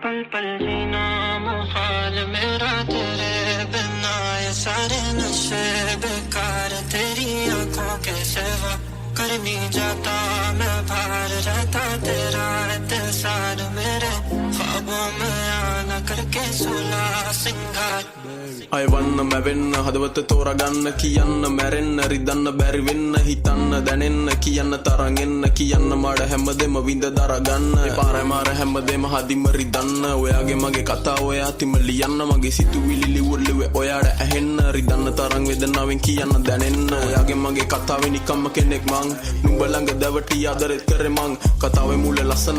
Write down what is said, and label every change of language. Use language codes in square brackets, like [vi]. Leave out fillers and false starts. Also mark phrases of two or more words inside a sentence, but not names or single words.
[hi] पल जीना मुहाल मेरा तेरे बिना ये सारे नशे बेकार तेरी आंखों के सिवा कर नहीं जाता मैं बाहर रहता तेरा इंतजार मेरे ख्वाबों में आना करके सुला सिंगार [si] අයවන්න මැවෙන්න හදවත තෝරගන්න කියන්න මැරෙන්න රිදන්න බැරි වෙන්න හිතන්න දැනෙන්න කියන්න තරං එන්න කියන්න මඩ හැමදෙම විඳ දරගන්න පාරේ මාර හැමදෙම හදිම රිදන්න ඔයාගේ මගේ කතා ඔයා තිම ලියන්න මගේ සිතුවිලි ලිවුල්ලුවේ ඔයාට ඇහෙන්න රිදන්න තරං වේදනාවෙන් කියන්න දැනෙන්න ඔයාගේ මගේ කතාවේ නිකම්ම කෙනෙක් මං නුඹ ළඟ දැවටි ආදරෙත් කරේ මං කතාවේ මුල ලස්සන